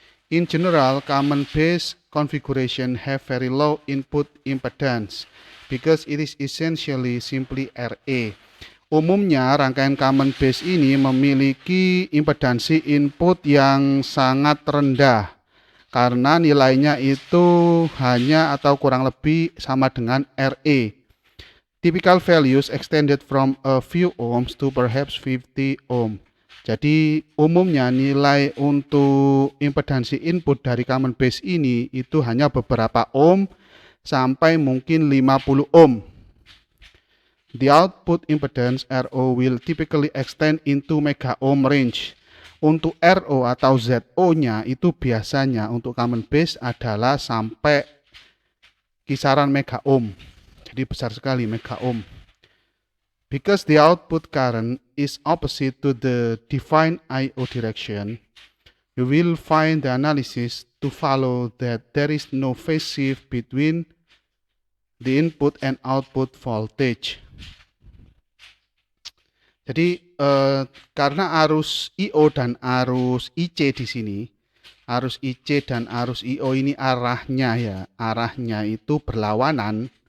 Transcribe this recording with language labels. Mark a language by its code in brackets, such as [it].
[en] In general, common base configuration have very low input impedance because it is essentially simply RA. [id] Umumnya rangkaian common base ini memiliki impedansi input yang sangat rendah karena nilainya itu hanya atau kurang lebih sama dengan RE. [en] Typical values extended from a few ohms to perhaps 50 ohm. [id] Jadi umumnya nilai untuk impedansi input dari common base ini itu hanya beberapa ohm sampai mungkin 50 ohm. [en] The output impedance RO will typically extend into mega ohm range. [id] Untuk RO atau ZO-nya itu biasanya untuk common base adalah sampai kisaran mega ohm. Jadi besar sekali, mega ohm. [en] Because the output current is opposite to the defined I/O direction, you will find the analysis to follow that there is no phase shift between the input and output voltage. [id] Jadi karena arus I/O dan arus IC di sini, arus IC dan arus I/O ini arahnya itu berlawanan